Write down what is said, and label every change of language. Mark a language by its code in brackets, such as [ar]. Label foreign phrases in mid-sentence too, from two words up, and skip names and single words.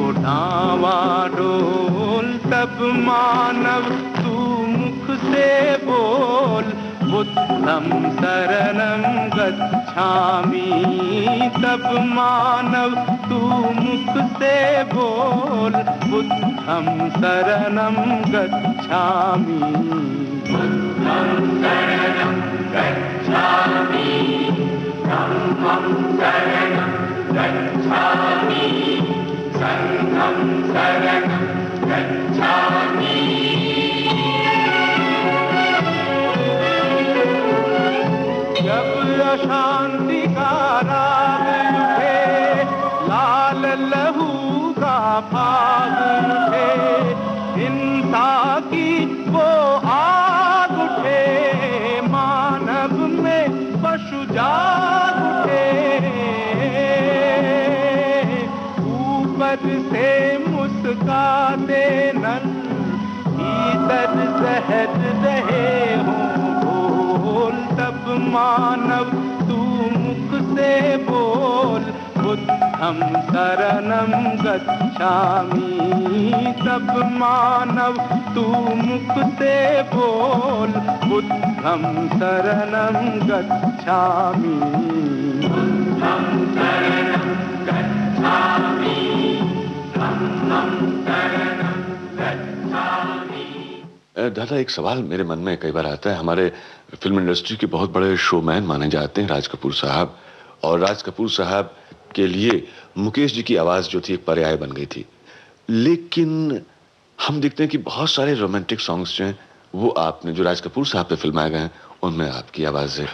[hi] डावाडोल, तब मानव तू मुख से बोल, [pi] बुद्धं शरणं गच्छामि। [hi] तब मानव तू मुख से बोल, [pi] बुद्धं शरणं गच्छामि। बुद्धं शरणं गच्छामि, धम्मं शरणं गच्छामि, संघं शरणं गच्छामि। [hi] जब अशांति का राग उठे, लाल लहू का फाग उठे, हिंसा की वो आग उठे, मानव में पशु जाग उठे। ऊपर से मुस्काते नल, भीतर सहज रहे हों भोल, तब मानव तू मुख से बोल, [pi] बुद्धं शरणं गच्छामि। [hi] तब मानव तू मुख से बोल, [pi] बुद्धं शरणं गच्छामि। बुद्धं शरणं गच्छामि, धम्मं शरणं गच्छामि। [hi] दादा, एक सवाल मेरे मन में कई बार आता है। हमारे [en] film industry [hi] के बहुत बड़े शोमैन माने जाते हैं राज कपूर साहब, और राज कपूर साहब के लिए मुकेश जी की आवाज जो थी एक पर्याय बन गई थी। लेकिन हम देखते हैं कि बहुत सारे [en] romantic songs [hi] जो हैं वो आपने जो राज कपूर साहब पे फिल्माए गए हैं उनमें आपकी आवाज है।